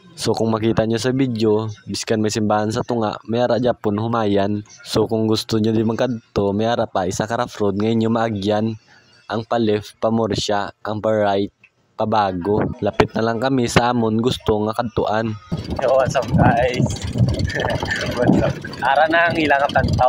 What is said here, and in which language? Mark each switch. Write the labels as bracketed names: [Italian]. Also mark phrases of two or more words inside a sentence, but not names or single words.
[Hiligaynon] So kung makita nyo sa video, biskan may simbahan sa tunga, may ara Japon humayan. So kung gusto nyo di magkadto, may ara pa isa ka road ngayon nyo maagyan. Ang pa left, pa Morsya, ang pa right, pa Bago. Lapit na lang kami sa amon gusto nga kadtuan. [English] Yo, what's up guys? What's up? [Hiligaynon] Ara na ang ilang tantaw.